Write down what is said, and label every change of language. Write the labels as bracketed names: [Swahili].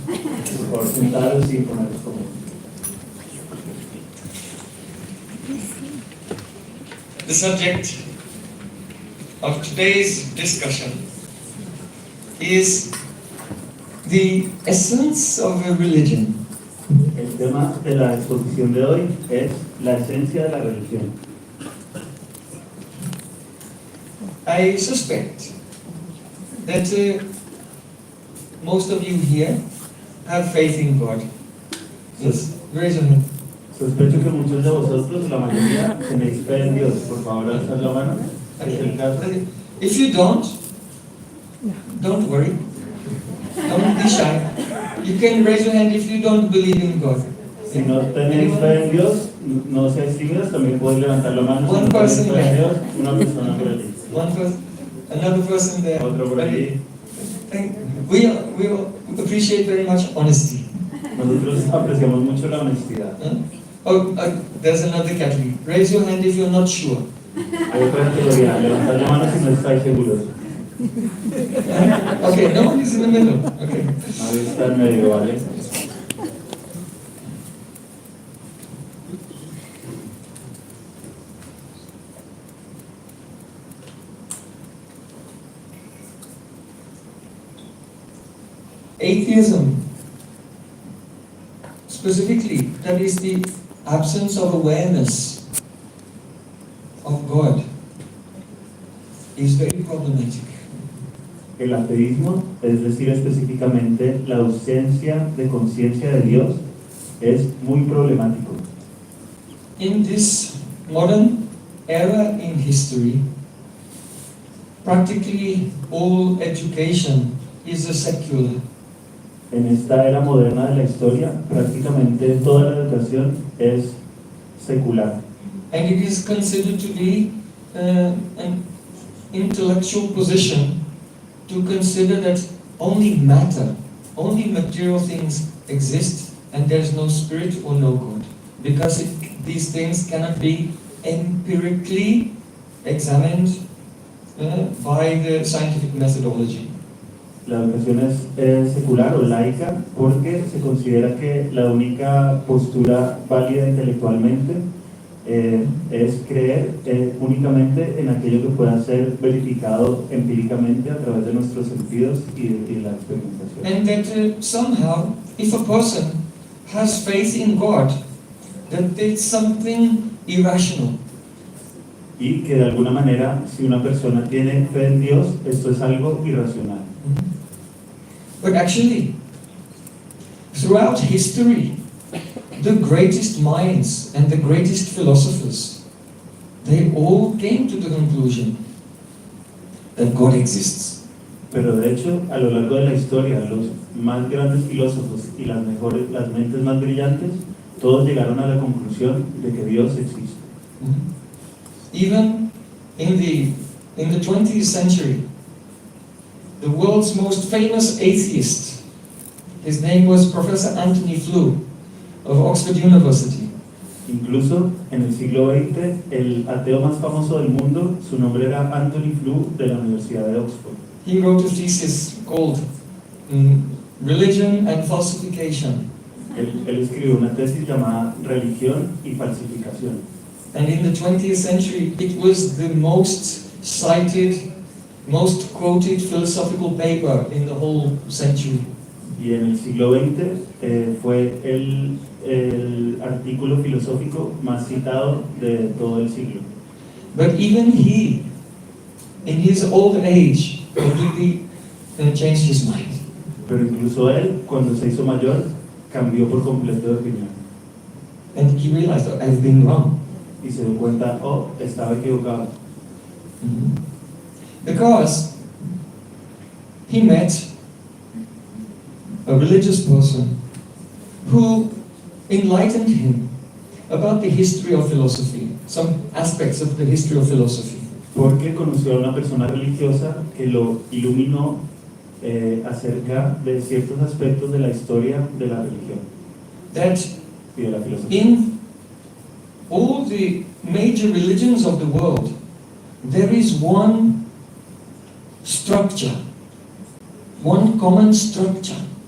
[Spanish] Por favor, sentados y ponerlos cómodos. [English] The subject of today's discussion is the essence of a religion. [Spanish] El tema de la exposición de hoy es la esencia de la religión. [English] I suspect that most of you here have faith in God. Yes, raise your hand. [Spanish] Sospecho que muchos de vosotros, la mayoría, tenéis fe en Dios. Por favor, alzad la mano. ¿Es el caso? [English] If you don't worry. Don't be shy. You can raise your hand if you don't believe in God. [Spanish] Si no tenéis fe en Dios, no seáis tímidos, también podéis levantar la mano. Si [English] One [Spanish] no tenéis [English] person [Spanish] fe en [English] there. [Spanish] Dios, una persona por allí. [English] One person, another person there. [Spanish] Otro por allí. [English] We appreciate very much honesty. [Spanish] Nosotros apreciamos mucho la honestidad. [English] There's another category. Raise your hand if you're not sure. [Spanish] Hay otra categoría, levantar la mano si no estáis seguros. [English] Okay, no one is in the middle. Okay. [Spanish] Nadie está en medio, ¿vale? [English] Atheism, specifically, that is the absence of awareness of God, is very problematic. [Spanish] El ateísmo, es decir, específicamente la ausencia de conciencia de Dios, es muy problemático. [English] In this modern era in history, practically all education is a secular. [Spanish] En esta era moderna de la historia, prácticamente toda la educación es secular. [English] And it is considered to be an intellectual position to consider that only matter, only material things exist and there is no spirit or no God. Because these things cannot be empirically examined by the scientific methodology. [Spanish] La educación es secular o laica porque se considera que la única postura válida intelectualmente es creer únicamente en aquello que pueda ser verificado empíricamente a través de nuestros sentidos y de la experimentación. [English] And that somehow, if a person has faith in God, that it's something irrational. [Spanish] Y que de alguna manera, si una persona tiene fe en Dios, esto es algo irracional. [English] But actually, throughout history, the greatest minds and the greatest philosophers, they all came to the conclusion that God exists. [Spanish] Pero de hecho, a lo largo de la historia, los más grandes filósofos y las mentes más brillantes, todos llegaron a la conclusión de que Dios existe. [English] Even in the 20th century, the world's most famous atheist, his name was Professor Anthony Flew of Oxford University. [Spanish] Incluso en el siglo XX, el ateo más famoso del mundo, su nombre era Anthony Flew de la Universidad de Oxford. [English] He wrote a thesis called Religion and Falsification. [Spanish] Él escribió una tesis llamada Religión y Falsificación. [English] And in the 20th century, it was the most cited, most quoted philosophical paper in the whole century. [Spanish] Y en el siglo XX fue el artículo filosófico más citado de todo el siglo. [English] But even he, in his old age, completely changed his mind. [Spanish] Pero incluso él, cuando se hizo mayor, cambió por completo de opinión. [English] And he realized, oh, I've been wrong. [Spanish] Y se dio cuenta, oh, estaba equivocado. [English] Because he met a religious person who enlightened him about the history of philosophy, some aspects of the history of philosophy. [Spanish] Porque conoció a una persona religiosa que lo iluminó acerca de ciertos aspectos de la historia de la religión [English] That [Spanish] y de la filosofía. [English] in all the major religions of the world, there is one structure, one common structure.